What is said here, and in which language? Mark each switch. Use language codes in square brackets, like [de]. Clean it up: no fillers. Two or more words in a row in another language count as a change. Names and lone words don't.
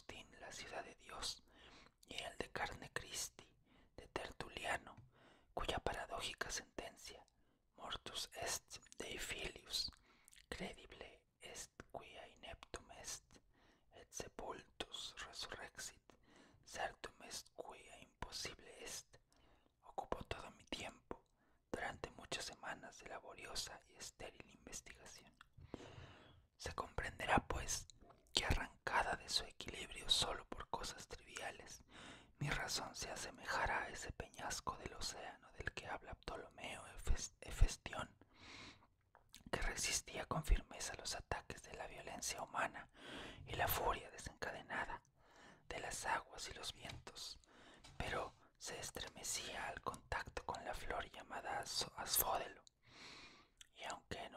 [es] la ciudad de Dios, y el de Carne Christi, de Tertuliano, cuya paradójica sentencia, [la] mortus est Dei filius, credible est quia ineptum est, et sepultus resurrexit, certum est quia imposible est, [es] ocupó todo mi tiempo durante muchas semanas de laboriosa y estéril investigación. Se comprenderá, pues, que arrancada de su equilibrio solo por cosas triviales, mi razón se asemejara a ese peñasco del océano del que habla Ptolomeo Hefestión, que resistía con firmeza los ataques de la violencia humana y la furia desencadenada de las aguas y los vientos, pero se estremecía al contacto con la flor llamada asfódelo, y aunque